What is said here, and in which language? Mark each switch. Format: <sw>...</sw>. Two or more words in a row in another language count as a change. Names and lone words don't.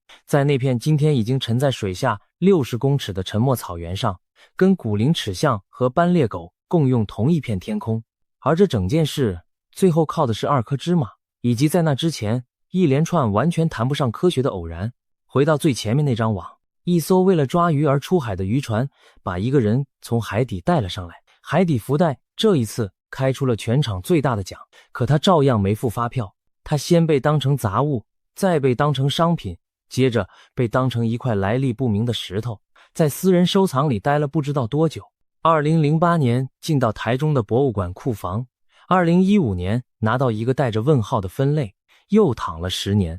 <zh>在那片今天已經沉在水下60公尺的沉默草原上，跟古灵齒象和斑鬣狗共用同一片天空。而這整件事最後靠的是2顆芝麻，以及在那之前一連串完全談不上科学的偶然。回到最前面那張網，一艘為了抓魚而出海的漁船把一個人從海底帶了上來。海底福袋這一次開出了全場最大的獎，可他照樣沒付發票。他先被當成雜物，再被當成商品，接着被当成一塊來歷不明的石頭，在私人收藏裡待了不知道多久。2008年進到台中的博物館庫房，2015年拿到一個帶着問號的分類，又躺了10年。</zh>